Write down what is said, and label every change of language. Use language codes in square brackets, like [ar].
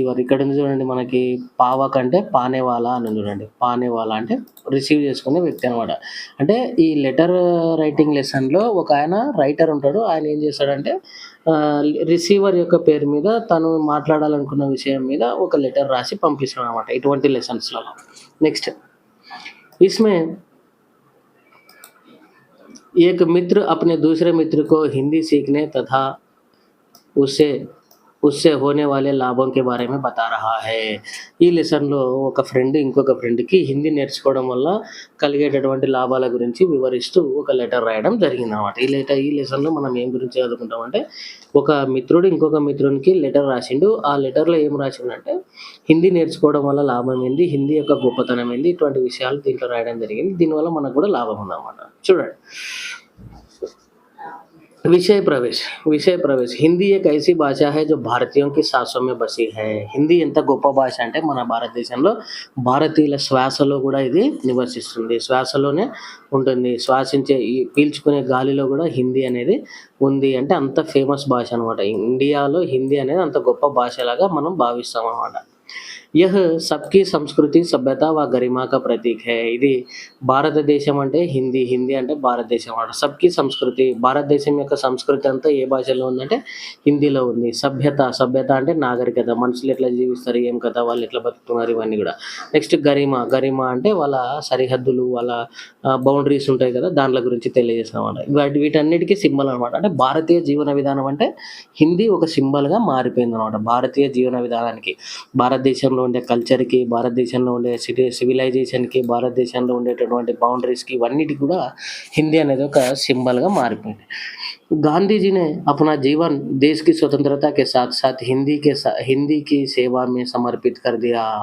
[te] ఇక్కడ ఉంది చూడండి మనకి పావక్ అంటే పానేవాలా అని చూడండి. పానేవాలా అంటే రిసీవ్ చేసుకునే వ్యక్తి అనమాట. అంటే ఈ లెటర్ రైటింగ్ లెసన్‌లో ఒక ఆయన రైటర్ ఉంటాడు. ఆయన ఏం చేస్తాడంటే రిసీవర్ యొక్క పేరు మీద తను మాట్లాడాలనుకున్న విషయం మీద ఒక లెటర్ రాసి పంపిస్తాడనమాట ఇటువంటి లెసన్స్‌లలో. [hi] నెక్స్ట్ ఇస్మే एक मित्र अपने दूसरे मित्र को हिंदी सीखने तथा उससे होने वाले लाभों के बारे में बता रहा है. [te] ఈ లెసన్‌లో ఒక ఫ్రెండ్ ఇంకొక ఫ్రెండ్‌కి హిందీ నేర్చుకోవడం వల్ల కలిగేటటువంటి లాభాల గురించి వివరిస్తూ ఒక లెటర్ రాయడం జరిగిందనమాట. ఈ లెసన్‌లో మనం ఏం గురించి చదువుకుంటామంటే, ఒక మిత్రుడు ఇంకొక మిత్రునికి లెటర్ రాసిండు. ఆ లెటర్‌లో ఏం రాసిండంటే హిందీ నేర్చుకోవడం వల్ల లాభం ఏంది, హిందీ యొక్క గొప్పతనం ఏంది, ఇటువంటి విషయాలు దీంట్లో రాయడం జరిగింది. దీనివల్ల మనకు కూడా లాభం ఉందన్నమాట. చూడండి. [hi] विषय प्रवेश. हिंदी एक ऐसी भाषा है जो भारतीयों की सांसों में बसी है. [te] హిందీ ఎంత గొప్ప భాష అంటే మన భారతదేశంలో భారతీయుల శ్వాసలో కూడా ఇది నివసిస్తుంది. శ్వాసలోనే ఉంటుంది. పీల్చుకునే గాలిలో కూడా హిందీ అనేది ఉంది. అంటే అంత ఫేమస్ భాష అనమాట. ఇండియాలో హిందీ అనేది అంత గొప్ప భాషలాగా మనం భావిస్తాం అనమాట. [hi] యహ్ సబ్‌కి సంస్కృతి, సభ్యత వ గరిమా కా ప్రతీక్ హై. [te] ఇది భారతదేశం అంటే హిందీ, హిందీ అంటే భారతదేశం అన్నమాట. సబ్‌కి సంస్కృతి, భారతదేశం యొక్క సంస్కృతి అంతా ఏ భాషలో ఉందంటే హిందీలో ఉంది. సభ్యత, సభ్యత అంటే నాగరికత. మనుషులు ఎట్లా జీవిస్తారు, ఏం కథ, వాళ్ళు ఎట్లా బతుకుతున్నారు ఇవన్నీ గూడా. నెక్స్ట్ గరిమ, గరిమ అంటే వాళ్ళ సరిహద్దులు, వాళ్ళ బౌండరీస్ ఉంటాయి కదా! దాంట్ల గురించి తెలియజేస్తామన్నమాట. వీటన్నిటికి సింబల్ అనమాట. అంటే భారతీయ జీవన విధానం అంటే హిందీ ఒక సింబల్‌గా మారిపోయిందనమాట. భారతీయ జీవన విధానానికి. భారతదేశంలో ఉండే కల్చర్‌కి, భారతదేశంలో ఉండే సివిలైజేషన్‌కి, భారతదేశంలో ఉండేటటువంటి బౌండరీస్‌కి ఇవన్నిటికి కూడా హిందీ అనేది ఒక సింబల్‌గా మారిపోయింది. [hi] गांधी जी ने अपना जीवन देश की स्वतंत्रता के साथ-साथ हिंदी की सेवा में समर्पित कर दिया.